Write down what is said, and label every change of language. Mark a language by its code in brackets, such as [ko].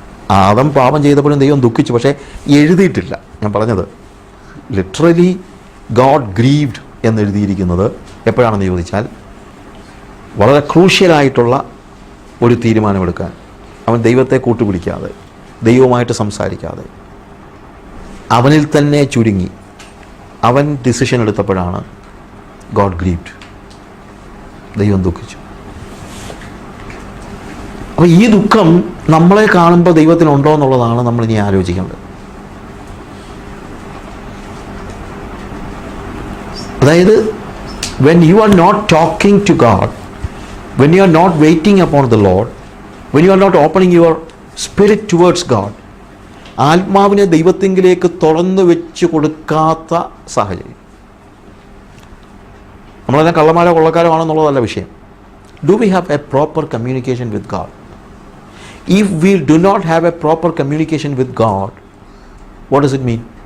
[ml] ആദം പാപം ചെയ്തപ്പോഴും ദൈവം ദുഃഖിച്ചു, പക്ഷേ എഴുതിയിട്ടില്ല. ഞാൻ പറഞ്ഞത് [en] literally God grieved [ml] എന്നെഴുതിയിരിക്കുന്നത് എപ്പോഴാണെന്ന് ചോദിച്ചാൽ, വളരെ ക്രൂഷ്യലായിട്ടുള്ള ഒരു തീരുമാനമെടുക്കാൻ അവൻ ദൈവത്തെ കൂട്ടുപിടിക്കാതെ, ദൈവവുമായിട്ട് സംസാരിക്കാതെ, അവനിൽ തന്നെ ചുരുങ്ങി അവൻ ഡിസിഷൻ എടുത്തപ്പോഴാണ് ഗോഡ് ഗ്രീവ്ഡ്. ദൈവം ദുഃഖിച്ചു. അപ്പോൾ ഈ ദുഃഖം നമ്മളെ കാണുമ്പോൾ ദൈവത്തിനുണ്ടോ എന്നുള്ളതാണ് നമ്മൾ ഇനി ആലോചിക്കേണ്ടത്. [en] അതായത് when you are not talking to God, when you are not waiting upon the Lord, when you are not opening your spirit towards God, [ml] ആത്മാവിനെ ദൈവത്തിങ്കിലേക്ക് തുറന്നു വെച്ച് കൊടുക്കാത്ത സാഹചര്യം. നമ്മളെല്ലാം കള്ളന്മാരോ കൊള്ളക്കാരോ ആണെന്നുള്ളതല്ല വിഷയം. [en] Do we have a proper communication with God? If we do not have a proper communication with God, what does it mean?